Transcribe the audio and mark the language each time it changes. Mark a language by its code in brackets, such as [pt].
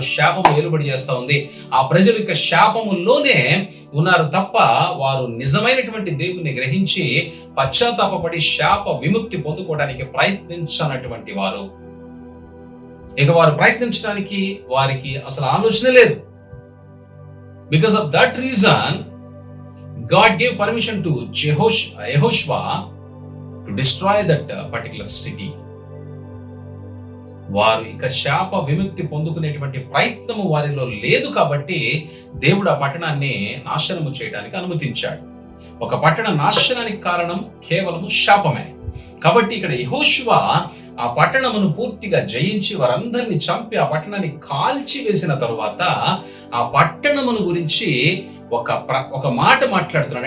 [te] శాపము ఏలుబడి చేస్తా ఉంది. ఆ ప్రజలు ఇక శాపములోనే ఉన్నారు తప్ప వారు నిజమైనటువంటి దేవుని గ్రహించి పశ్చాత్తాపపడి శాప విముక్తి పొందుకోవడానికి ప్రయత్నించనటువంటి వారు. ఇక వారు ప్రయత్నించడానికి వారికి అసలు ఆలోచన లేదు. [en] Because of that reason, God gave permission to Yehoshua to destroy that particular city. [te] వారు ఇక శాప విముక్తి పొందుకునేటువంటి ప్రయత్నము వారిలో లేదు కాబట్టి దేవుడు ఆ పట్టణాన్ని నాశనము చేయడానికి అనుమతించాడు. ఒక పట్టణ నాశనానికి కారణం కేవలము శాపమే. కాబట్టి ఇక్కడ యెహోషువ ఆ పట్టణమును పూర్తిగా జయించి వారందరినీ చంపి ఆ పట్టణాన్ని కాల్చి వేసిన తరువాత ఆ పట్టణమును గురించి ఒక మాట మాట్లాడుతున్నాడు.